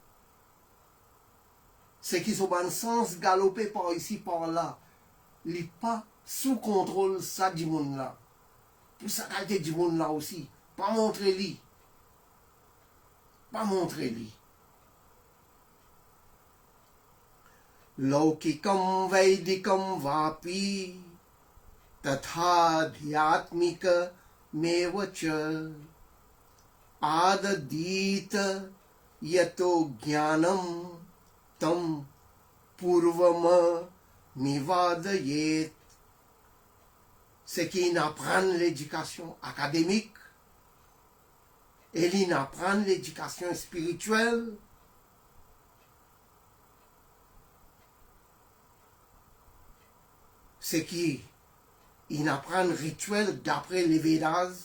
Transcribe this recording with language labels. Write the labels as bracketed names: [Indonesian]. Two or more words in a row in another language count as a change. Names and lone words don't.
[French] Ce qui sur le sens galopé par ici, par là. Il n'est pas sous contrôle ça du monde là. Pour ça qualité du monde là aussi. Pas montrer lui. Pas montrer lui. [Sanskrit] लौकिकं वैदिकं वापि तथाध्यात्मिकमेव च आददीत यतो ज्ञानं तं पूर्वमनिवादयेत्. [French] C'est qu'ils n'apprennent l'éducation académique et ils n'apprennent l'éducation spirituelle. C'est qu'ils n'apprennent rituel d'après les Védas.